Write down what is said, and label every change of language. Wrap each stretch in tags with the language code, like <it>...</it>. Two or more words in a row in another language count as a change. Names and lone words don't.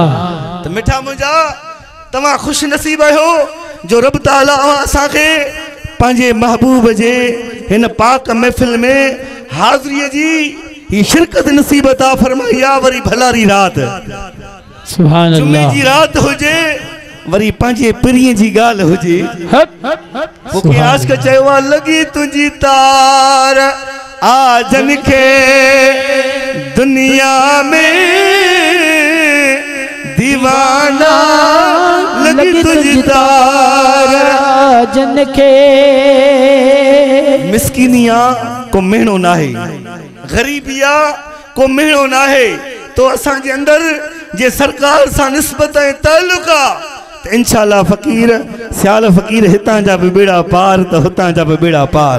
<sd>त मिठा मुंहिंजा तव्हां ख़ुशि नसीब आहियो जो रब ताला असांखे पंहिंजे महबूब जे हिन पाक महफ़िल में हाज़िरीअ जी ही शिरकत नसीब अता फरमाई आहे। वरी भलारी रात सुभान जुमे अल्लाह। जी रात हुजे वरी पंहिंजे पिरीअ जी ॻाल्हि हुजे। मूंखे आशिक़ चयो आहे लॻी तुंहिंजी तार आजन खे दुनिया में दीवाना लॻी तुंहिंजी तार जन खे। मिसकीनिया को मेणो नाहे, ग़रीबिया को मेणो नाहे, तो असांजे अंदरि जे सरकार सां निस्बत ऐं ताल्लुक़ आहे त इंशाअल्लाह फ़क़ीर सियाल फ़क़ीर हितां जा बि बेड़ा पार त हुतां जा बि बेड़ा पार</sd>